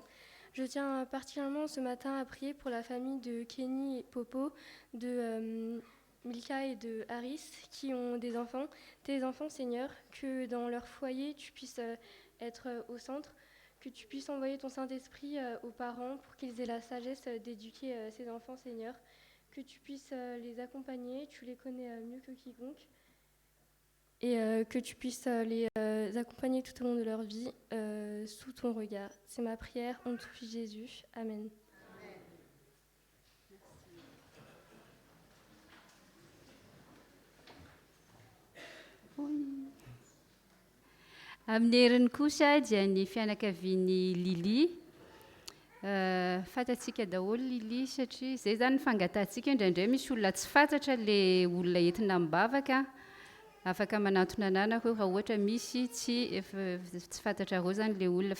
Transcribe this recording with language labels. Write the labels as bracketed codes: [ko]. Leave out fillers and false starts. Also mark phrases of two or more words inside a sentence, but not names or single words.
[fr] Je tiens particulièrement ce matin à prier pour la famille de Kenny et Popo, de Milka et de Harris, qui ont des enfants, tes enfants, Seigneur, que dans leur foyer, tu puisses être au centre, que tu puisses envoyer ton Saint-Esprit aux parents pour qu'ils aient la sagesse d'éduquer ces enfants, Seigneur, que tu puisses les accompagner, tu les connais mieux que quiconque, et que tu puisses les accompagner tout au long de leur vie sous ton regard. C'est ma prière, en ton Fils Jésus. Amen. [mg] Amin'ny heriny kosa dia ny fianakavian'ny Lily. Fantatsika daholo Lily satria zay zany fangatantsika indraindray misy olona tsy fantatra le olona entina mibavaka, afaka manantona ananako raha ohatra misy tsy fantatra reo zany le olona.